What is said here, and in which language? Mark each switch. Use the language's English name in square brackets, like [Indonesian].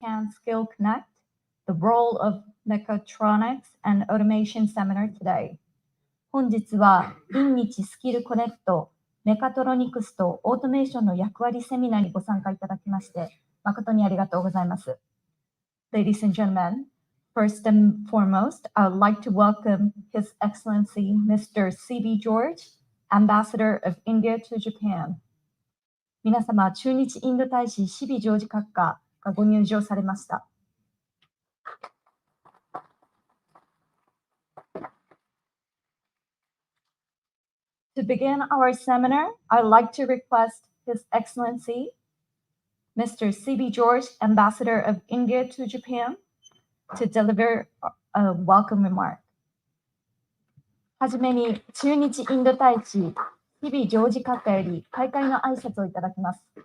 [English] Skill Connect, the role of Mechatronics and Automation Seminar today. [Japanese] 本日は、in 日スキルコネクト、メカトロニクスとオートメーションの役割セミナーにご参加いただきまして、誠にありがとうございます。 [English] Ladies and gentlemen, first and foremost, I would like to welcome His Excellency Mr. C.B. George, Ambassador of India to Japan. [Japanese] 皆様、駐日インド大使 C.B. ジョージ閣下がご入場されました。 [English] To begin our seminar, I'd like to request His Excellency, Mr. C.B. George, Ambassador of India to Japan, to deliver a welcome remark. [Japanese] はじめに、駐日インド大使 C.B. ジョージ閣下より開会の挨拶をいただきます。